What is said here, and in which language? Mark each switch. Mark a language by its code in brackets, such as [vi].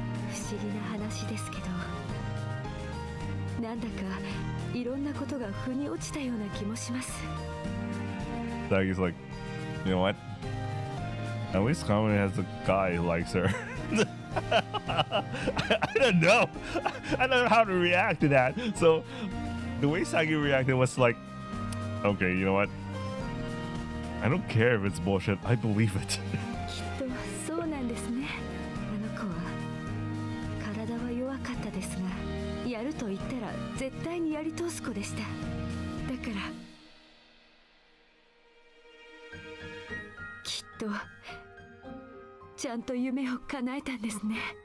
[ja] 不思議な話ですけど、なんだかいろんなことが腑に落ちたような気もします。 [en] Daggy's like, you know what? At least Kamome has a guy who likes her. I don't know. I don't know how to react to that. So the way Sagi reacted was like, okay, you know what? I don't care if it's bullshit. I believe it. [ja] きっとそうなんですね。あの子は体は弱かったですが、やると言ったら絶対にやり通す子でした。だからきっとちゃんと夢を叶えたんですね。